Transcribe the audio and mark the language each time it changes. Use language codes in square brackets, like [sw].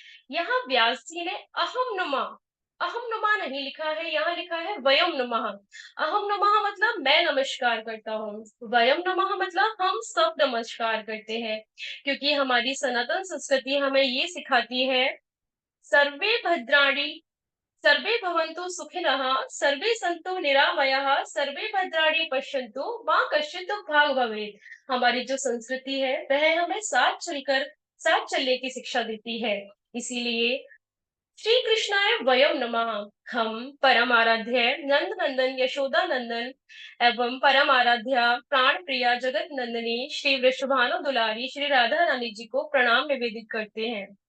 [hi] यहाँ व्यास जी ने अहम नुमा, अहम नुमा नहीं लिखा है, यहाँ लिखा है वयम नमः। अहम नमः मतलब मैं नमस्कार करता हूँ, वयम नमः मतलब हम सब नमस्कार करते हैं, क्योंकि हमारी सनातन संस्कृति हमें ये सिखाती है, [sa] सर्वे भद्राणी सर्वे भवन्तु सुखिनः, सर्वे सन्तु निरामयाः, सर्वे भद्राणि पश्यन्तु, मा कश्चित् दुःखभाग् भवेत्। [hi] हमारी जो संस्कृति है वह हमें साथ चलने की शिक्षा देती है। इसीलिए [sa] श्री कृष्णाय वयं नमः। [hi] हम परम आराध्य नंद नंदन यशोदा नंदन एवं परम आराध्या प्राण प्रिया जगत नंदिनी श्री वृषभानु दुलारी श्री राधा रानी जी को प्रणाम निवेदित करते हैं।